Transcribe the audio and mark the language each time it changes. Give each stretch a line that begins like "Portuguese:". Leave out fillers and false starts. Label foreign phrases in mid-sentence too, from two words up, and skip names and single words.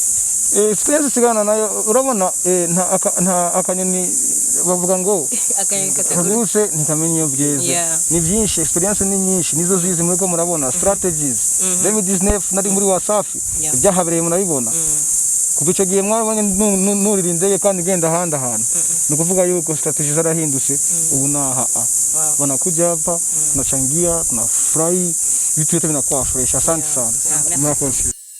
Kinyarwanda: Experience sigana nayo urabona, nta akanyoni bavuga ngo akaguse ntikamenye byeze. Ni byinshi, experience ni nyinshi, nizo zizi muri ko murabona strategies. 2019 nari muri Wasafi, ibyahabereye murabibona. Kuva icyo gihe mwabonye nuririndeye kandi genda ahandi ahantu, ni ukuvuga yuko strategies zarahindutse.
Swahili: Ubu naha wanakuja hapa tunachangia, tunafurahi, vitu vyote vinakuwa fresh. Asante sana.